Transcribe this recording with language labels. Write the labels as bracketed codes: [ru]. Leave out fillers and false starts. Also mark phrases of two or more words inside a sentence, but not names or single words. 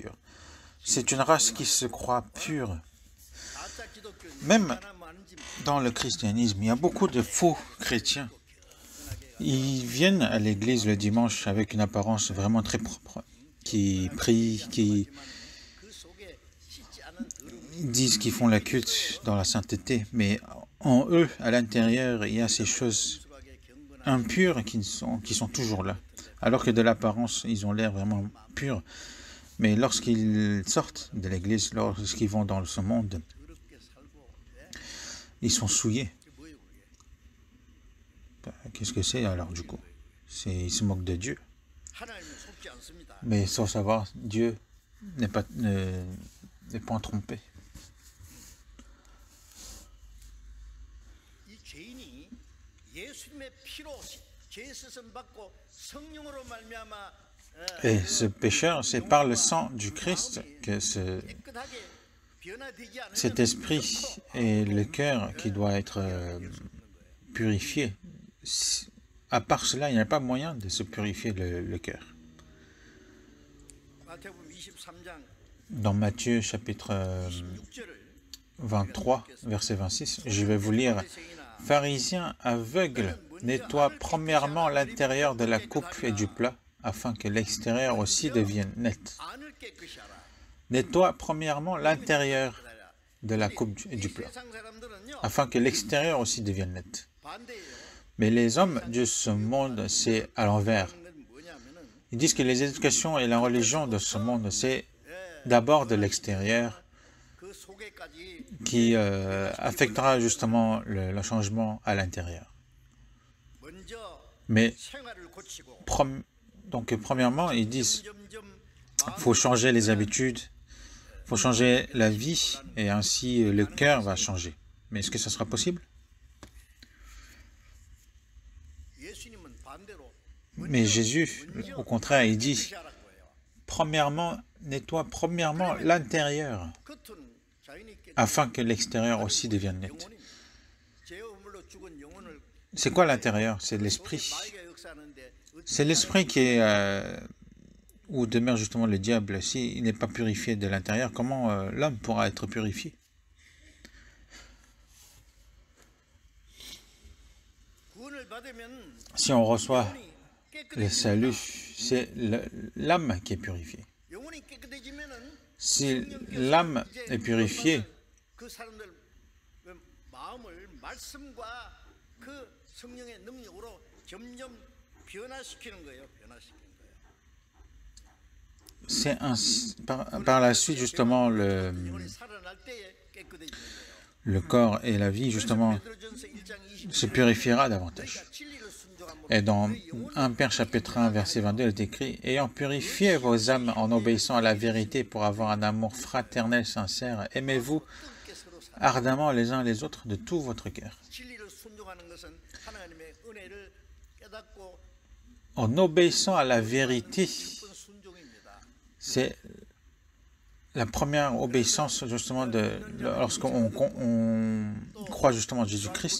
[fr] » C'est une race qui se croit pure. Même dans le christianisme, il y a beaucoup de faux chrétiens. Ils viennent à l'église le dimanche avec une apparence vraiment très propre. qui prient, qui [ko] 그 속에 씻지 않은 더러움이 [fr] disent qu'ils font la culte dans la sainteté, mais en eux, à l'intérieur, il y a ces choses [ko] 순수하게 경건한 [fr] impures qui sont toujours là. Alors que de l'apparence, ils ont l'air vraiment purs. Mais lorsqu'ils sortent de l'église, lorsqu'ils vont dans ce monde, [ko] 더럽게 살고 [fr] ils sont souillés. [ko] 그게 뭐예요 그게? [fr] Qu'est-ce que c'est alors du coup? Ils se moquent de Dieu. [ko] 하나님은 속지 않습니다. [fr] Mais sans savoir, Dieu n'est pas trompé. [ko] 이 죄인이 예수님의 피로 죄 씻음 받고 성령으로 말미암아 [fr] Et ce pécheur, c'est par le sang du Christ que [ko] 깨끗하게 변화되지 [fr] cet [ko] 않으면 [fr] esprit et le cœur qui doit être purifié. À part cela, il n'y a pas moyen de se purifier le cœur. [ko] 마태복음 23장 [fr] Dans Matthieu chapitre [ko] 6절을 [fr] 23, verset 26, je vais vous lire. Pharisiens aveugles, nettoie premièrement l'intérieur de la coupe et du plat, afin que l'extérieur aussi devienne net. [ko] 안을 깨끗이 하라. [fr] Nettoie premièrement l'intérieur de la coupe et du plat, [ko] 세상 사람들은요 [fr] afin que l'extérieur aussi devienne net. [ko] 반대예요. [fr] Mais les hommes de ce monde, c'est à l'envers. [ko] 그건 뭐냐면은 [fr] Ils disent que les éducations et la religion de ce monde, c'est d'abord de l'extérieur [ko] 그 속에까지 [fr] qui affectera justement le changement à l'intérieur. [ko] 먼저 [fr] Mais [ko] 생활을 고치고 [fr] donc premièrement, ils disent [ko] 점점 [fr] qu'il faut changer les habitudes, il faut changer la vie et ainsi le cœur va changer. Mais est-ce que ça sera possible? [ko] 예수님은 반대로 [fr] Mais Jésus, au contraire, il dit, [ko] 깨끗이 하라고 해요. [fr] premièrement, nettoie premièrement l'intérieur, [ko] 겉은 자연이 깨끗 [fr] afin que l'extérieur aussi devienne net. [ko] 영혼입니다. 죄 허물로 죽은 영혼을 [fr] C'est quoi l'intérieur? C'est l'esprit. [ko] 마귀가 역사하는데 [fr] C'est l'esprit qui est où demeure justement le diable. S'il n'est pas purifié de l'intérieur, comment l'homme pourra être purifié? [ko] 구원을 받으면 [fr] Si on reçoit le [ko] 깨끗해집니다. [fr] salut, c'est l'âme qui est purifiée. [ko] 영혼이 깨끗해지면은 [fr] Si l'âme est purifiée, [ko] 그 사람들 마음을 말씀과 그 성령의 능력으로 점점 변화시키는 거예요. 변화시키는 거예요. [fr] c'est par la suite justement [ko] 영혼이 살아날 때에 깨끗해지는 거예요. [fr] le corps et la vie justement [ko] 베드로전서 1장 20절 [fr] se purifiera davantage. [ko] 진리를 순종함으로 [fr] Et dans 1 Pierre chapitre 1 verset 22, il est écrit « Ayant purifié vos âmes en obéissant à la vérité pour avoir un amour fraternel sincère, aimez-vous [ko] 뜨겁게 서로 살 [fr] ardemment les uns les autres de tout votre cœur. [ko] 진리를 순종하는 것은 하나님의 은혜를 깨닫고 [fr] En obéissant à la vérité, [ko] 깊은 순종입니다. [fr] c'est la première obéissance justement lorsqu'on croit justement en Jésus-Christ.